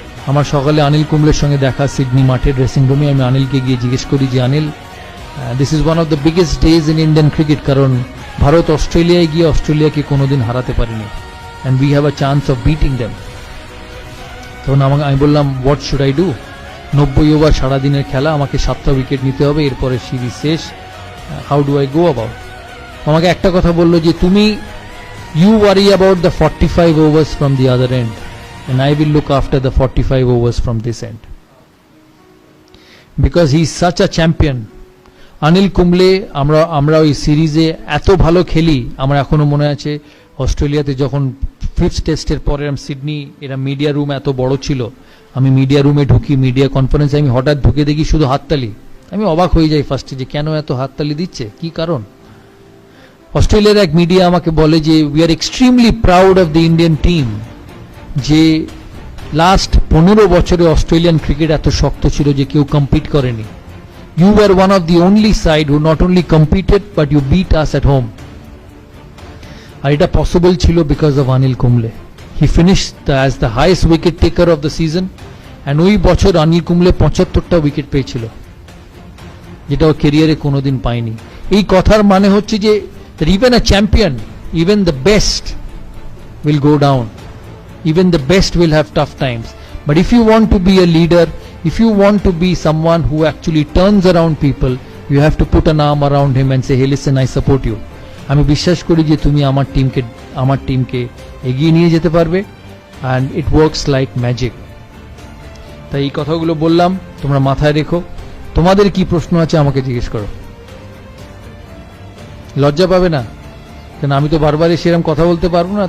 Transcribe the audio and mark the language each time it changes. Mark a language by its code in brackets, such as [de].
[bn] আমার সকালে অনিল কুম্বলের সঙ্গে দেখা সিডনি মাঠের ড্রেসিং রুমে। আমি অনিলকে গিয়ে জিজ্ঞেস করি যে Anil, [en] this is one of the biggest days in Indian cricket, [bn] কারণ ভারত অস্ট্রেলিয়ায় গিয়ে অস্ট্রেলিয়াকে কোনোদিন হারাতে পারেনি, [en] And we have a chance of beating them. [bn] তখন আমি বললাম [en] What should I do? [bn] 90 over সারাদিনের খেলা, আমাকে 7টা উইকেট নিতে হবে, এরপরে সিরিজ শেষ, [en] How do I go about? [bn] আমাকে একটা কথা বললো যে তুমি [en] You worry about the 45 overs from the other end, and I will look after the 45 overs from this end, because he is such a champion. [bn] Anil Kumble, আমরা ওই সিরিজে এত ভালো খেলি, আমার এখনো মনে আছে অস্ট্রেলিয়াতে যখন 5th টেস্টের পরে সিডনি, এরা মিডিয়া রুম এত বড় ছিল, আমি মিডিয়া রুমে ঢুকি, মিডিয়া কনফারেন্সে আমি হঠাৎ ঢুকে দেখি শুধু হাততালি। আমি অবাক হয়ে যাই ফার্স্টে যে কেন এত হাততালি দিচ্ছে, কি কারণ? অস্ট্রেলিয়ার এক মিডিয়া আমাকে বলে যে [en] we are extremely proud of the Indian team, [bn] যে লাস্ট 15 বছরে অস্ট্রেলিয়ান ক্রিকেট এত শক্ত ছিল যে কেউ কম্পিট করেনি। [en] You are one of the only side who not only competed but you beat us at home. [bn] আর এটা পসিবল ছিল because of Anil Kumble. [en] he finished as the highest wicket taker of the season, [bn] and ওই বছর Anil Kumble 75টা wicket পেয়েছিল, যেটা ও কেরিয়ারে কোনোদিন পায়নি। এই কথার মানে হচ্ছে যে [en] Even a champion, even the best will go down, even the best will have tough times. But if you want to be a leader, if you want to be someone who actually turns around people, you have to put an arm around him and say, hey listen, I support you. [bn] আমি বিশ্বাস করি যে তুমি আমার টিমকে এগিয়ে নিয়ে যেতে পারবে, [en] and it works like magic. [bn] তাই এই কথাগুলো বললাম, তোমরা মাথায় রেখো। তোমাদের কি প্রশ্ন আছে আমাকে জিজ্ঞেস করো, লজ্জা পাবে না, কারণ আমি তো বারবার সেরকম কথা বলতে পারবো না।